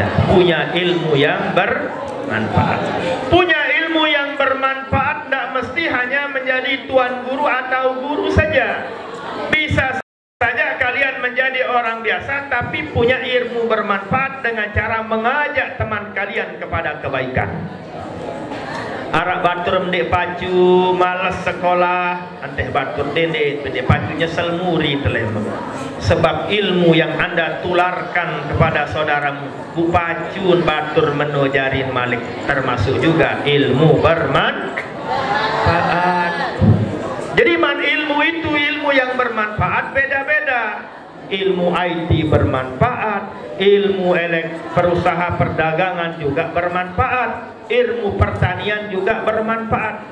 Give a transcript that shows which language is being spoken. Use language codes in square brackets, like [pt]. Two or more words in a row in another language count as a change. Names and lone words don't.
[id] Punya ilmu yang bermanfaat. Punya ilmu yang bermanfaat tidak mesti hanya menjadi tuan guru atau guru saja. Bisa saja kalian menjadi orang biasa tapi punya ilmu bermanfaat dengan cara mengajak teman kalian kepada kebaikan. [sas] Arak batur mendek pacu malas sekolah, anteh batur dendek mendek pacu nyesel muri telem. [id] Sebab ilmu yang Anda tularkan kepada saudaramu, [sas] bu pacun batur menojarin malik, [id] termasuk juga ilmu bermanfaat. Jadi ilmu itu ilmu yang bermanfaat beda-beda. Ilmu IT bermanfaat, ilmu perusahaan perdagangan juga bermanfaat, ilmu pertanian juga bermanfaat.